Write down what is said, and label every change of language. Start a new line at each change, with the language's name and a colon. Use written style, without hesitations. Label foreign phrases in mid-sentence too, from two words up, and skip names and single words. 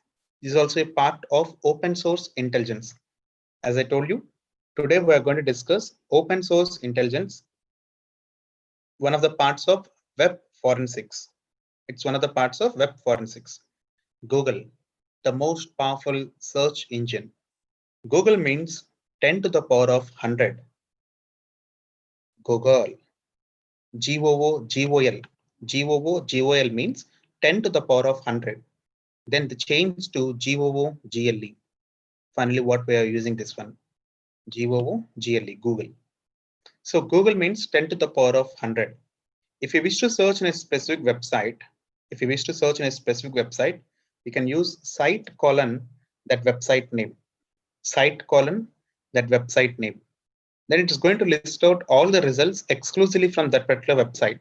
English: This is also a part of open source intelligence. As I told you, today we are going to discuss open source intelligence, one of the parts of web forensics. It's one of the parts of web forensics. Google, the most powerful search engine. Google means 10 to the power of 100. Google. G-O-O-G-O-L. G-O-O-G-O-L means 10 to the power of 100. Then the change to G-O-O-G-L-E. Finally, what we are using this one? G-O-O-G-L-E, Google. So Google means 10 to the power of 100. If you wish to search in a specific website, you can use site colon that website name. Site colon that website name. Then it is going to list out all the results exclusively from that particular website.